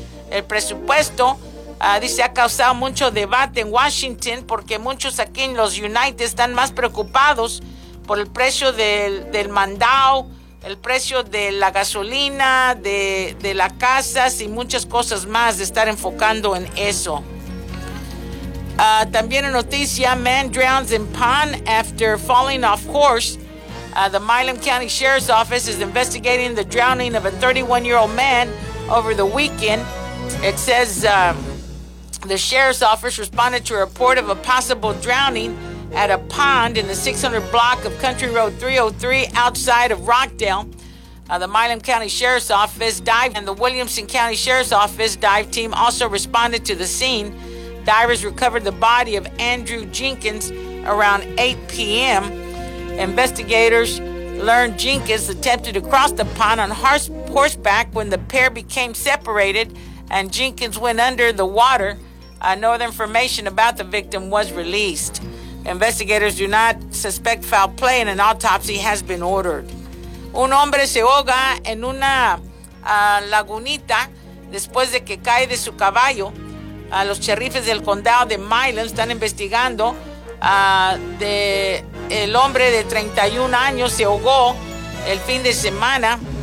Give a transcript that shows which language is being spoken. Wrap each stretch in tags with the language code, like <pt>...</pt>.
<es>El presupuesto, dice, ha causado mucho debate en Washington porque muchos aquí en los United están más preocupados por el precio del mandado, el precio de la gasolina, de la casa y muchas cosas más, de estar enfocando en eso. También en noticia,</es> <en>man drowns in pond after falling off horse. The Milam County Sheriff's Office is investigating the drowning of a 31-year-old man over the weekend. It says the Sheriff's Office responded to a report of a possible drowning at a pond in the 600 block of Country Road 303 outside of Rockdale. The Milam County Sheriff's Office dive and the Williamson County Sheriff's Office dive team also responded to the scene. Divers recovered the body of Andrew Jenkins around 8 p.m. Investigators learned Jenkins attempted to cross the pond on horseback when the pair became separated and Jenkins went under the water. No other information about the victim was released. Investigators do not suspect foul play and an autopsy has been ordered.</en> <es>Un hombre se ahoga en una lagunita después de que cae de su caballo. Los sheriffs del condado de Milam están investigando de el hombre de 31 años se ahogó el fin de semana.</es>